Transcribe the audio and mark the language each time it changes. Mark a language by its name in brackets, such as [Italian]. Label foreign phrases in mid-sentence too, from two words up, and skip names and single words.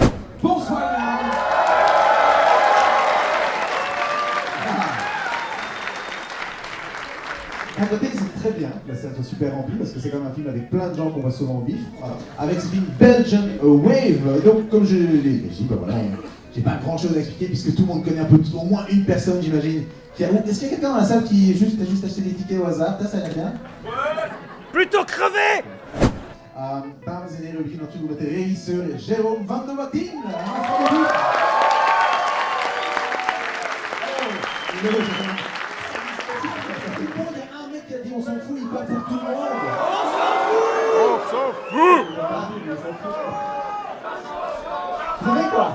[French] À côté, c'est très bien, la salle est super remplie parce que c'est quand même un film avec plein de gens qu'on voit souvent au bif. Voilà. Avec ce film Belgian Wave. Donc, comme je l'ai dit, voilà, j'ai pas grand chose à expliquer puisque tout le monde connaît un peu, au moins une personne, j'imagine. Est-ce qu'il y a quelqu'un dans la salle qui a juste acheté des tickets au hasard? Ça va bien? Plutôt crevé. [Dutch] Dames en heren, we beginnen natuurlijk met de regisseur Jérôme van der Watin. [French] On s'en fout, il parle pour tout le monde. On s'en fout. Vous savez quoi?